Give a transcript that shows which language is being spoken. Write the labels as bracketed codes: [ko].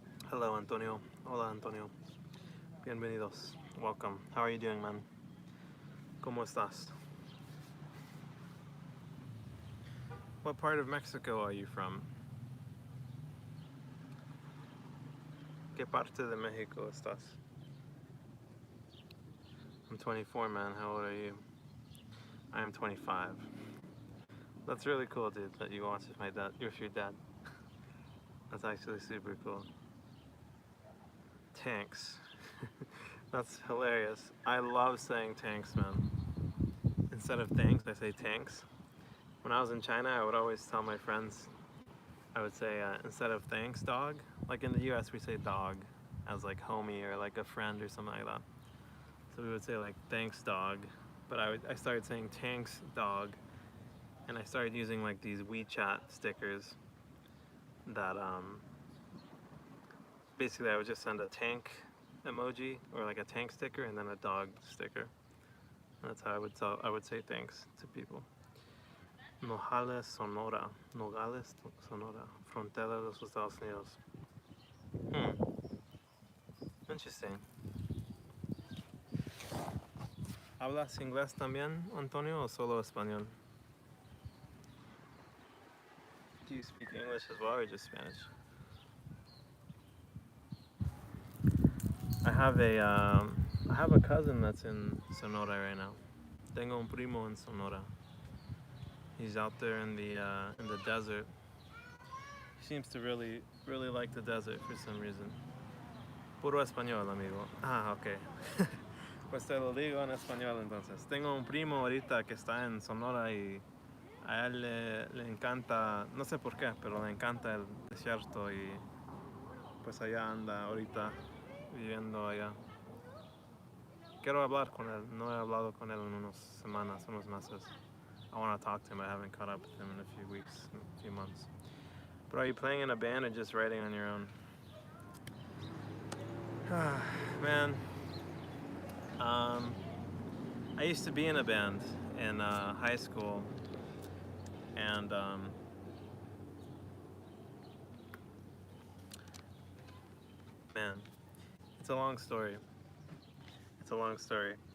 [en] Hello, Antonio. [es] Hola, Antonio. Bienvenidos. [en] Welcome. How are you doing, man? [es] ¿Cómo estás? [en] What part of Mexico are you from? [es] ¿Qué parte de México estás? [en] I'm 24, man. How old are you? I am 25. That's really cool, dude, that you watch with your dad. That's actually super cool. Tanks. That's hilarious. I love saying tanks, man. Instead of thanks, I say tanks. When I was in China, I would always tell my friends, I would say, instead of thanks, dog. Like in the US, we say dog. as like homie or like a friend or something like that. So we would say like thanks dog, but I started saying thanks dog, and I started using like these WeChat stickers that basically I would just send a tank emoji or like a tank sticker and then a dog sticker. And that's how I would say thanks to people. [es] Nogales, Sonora. Nogales, Sonora. Frontera de los Estados Unidos. [en] Interesting. [es] ¿Hablas inglés también, Antonio, o solo español? [en] Do you speak English as well or just Spanish? I have a cousin that's in Sonora right now. [es] Tengo un primo en Sonora. [en] He's out there in the desert. He seems to really like the desert for some reason. [es] Puro español, amigo. Ah, ok. Pues te lo digo en español entonces. Tengo un primo ahorita que está en Sonora y a él le encanta, no sé por qué, pero le encanta el desierto y pues allá anda ahorita viviendo allá. Quiero hablar con él. No he hablado con él en unas semanas, unos meses. [en] I want to talk to him. I haven't caught up with him in a few weeks, a few months. But are you playing in a band or just writing on your own? Man, I used to be in a band in high school, and man, it's a long story. It's a long story.